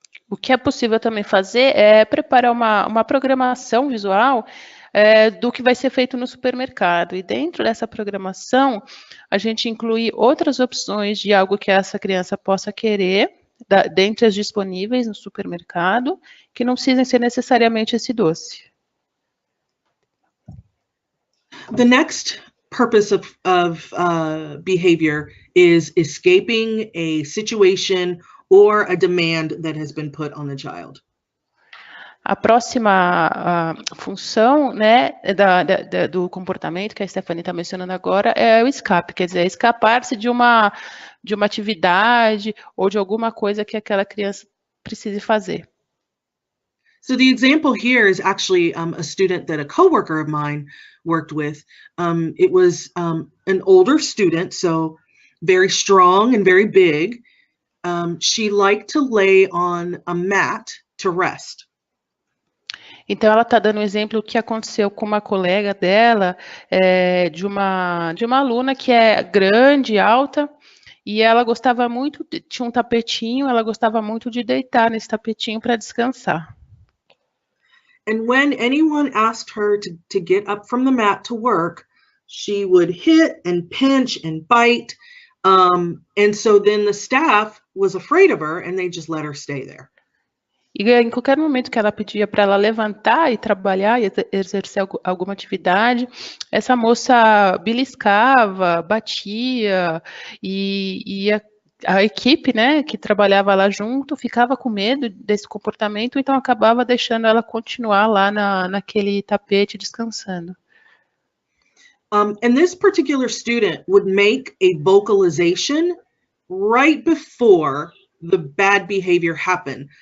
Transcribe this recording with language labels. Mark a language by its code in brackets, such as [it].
[pt] O que é possível também fazer é preparar uma programação visual do que vai ser feito no supermercado. E dentro dessa programação, a gente inclui outras opções de algo que essa criança possa querer, dentre as disponíveis no supermercado, que não precisem ser necessariamente esse doce. [en] The next purpose of behavior is escaping a situation or a demand that has been put on the child. [pt] A próxima função, né, do comportamento que a Stephanie está mencionando agora é o escape, quer dizer, escapar-se de uma atividade ou de alguma coisa que aquela criança precise fazer. [en] So the example here is actually a student that a coworker of mine worked with. It was an older student, so very strong and very big. She liked to lay on a mat to rest. [pt] Então, ela está dando um exemplo do que aconteceu com uma colega dela, de uma aluna que é grande, alta, e ela gostava muito, tinha um tapetinho, ela gostava muito de deitar nesse tapetinho para descansar. [en] And when anyone asked her to get up from the mat to work, she would hit and pinch and bite. And so then the staff was afraid of her and they just let her stay there. [pt] E em qualquer momento que ela pedia para ela levantar e trabalhar e exercer alguma atividade, essa moça beliscava, batia, e a equipe, né, que trabalhava lá junto, ficava com medo desse comportamento, então acabava deixando ela continuar lá naquele tapete descansando. [en] And this particular student would make a vocalization right before the bad behavior happened.